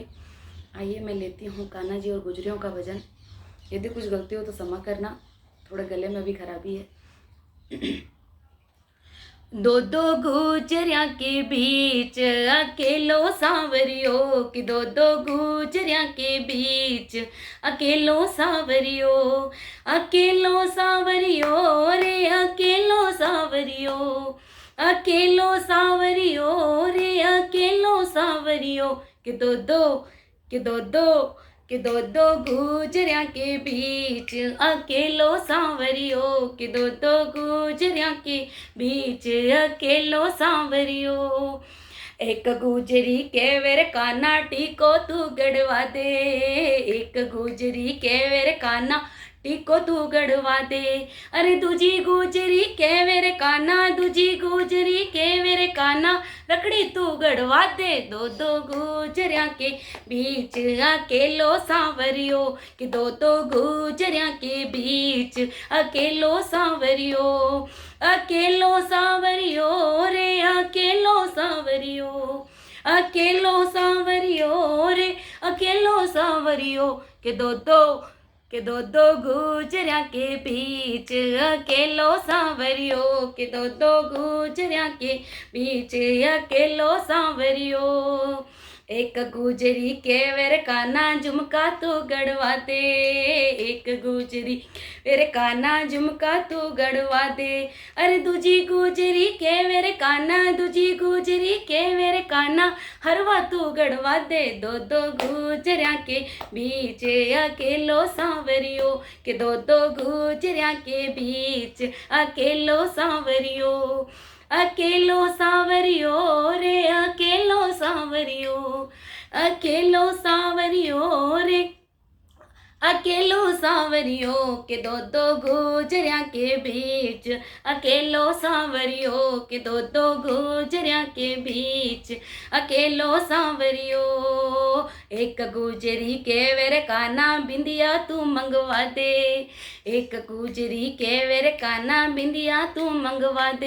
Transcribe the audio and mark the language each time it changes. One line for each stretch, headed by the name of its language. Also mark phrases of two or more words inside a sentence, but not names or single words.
Hindi: आइए मैं लेती हूँ कान्हा जी और गुजरियों का भजन। यदि कुछ गलती हो तो क्षमा करना, थोड़े गले में भी खराबी है।
Braj: दो दो गुजरिया के बीच अकेलो सांवरियो कि दो दो गुजरिया के बीच अकेलो सांवरियो, अकेलो सांवरियो रे अकेलो सांवरियो, अकेलो सांवरियो रे अकेलो सांवरियो कि दो दो कि दो दो कि दो दो गुजरिया के बीच अकेलो सांवरियो कि दो दो गुजरिया के बीच अकेलो सांवरियो। एक गुजरी के वेर काना टीको तू गड़वा दे, एक गुजरी के वेर काना टीको तू गड़वा दे। अरे दूजी गुजरी के वेर काना, दूजी गुजरी के वेर काना रकड़ी तू गड़वा दे। दो दो गुजरिया के बीच अकेलो सांवरियो कि दो दो गुजरिया के बीच अकेलो सांवरियो, अकेलो सांवरियो रे अकेलो सांवरियो, अकेलो सांवरियो रे अकेलो सांवरियो के दो दो गुजरिया के बीच अकेलो सांवरियो के दो दो गुजरिया के बीच अकेलो सांवरियो। एक गुजरी के वेर काना झुमका तू गड़वा दे, एक गुजरी वेर काना झुमका तू गड़वा दे। अरे दूजी गुजरी के वेर काना, दूजी गुजरी के वेर काना हरवा तू गड़वा दे। दो दो गुजरिया के बीच अकेलो सांवरियो के दो दो गुजरिया के बीच अकेलो सांवरियो, अकेलो सांवरियो रे अकेलो सांवरियो, अकेलो सांवरियो रे अकेलो सांवरियो के दो दो गुजरिया के बीच अकेलो सांवरियो के दो दो गुजरिया के बीच अकेलो सांवरियो। एक गुजरी के वेर काना बिंदिया तू मंगवा दे, एक गुजरी के वेर काना बिंदिया तू मंगवा दे।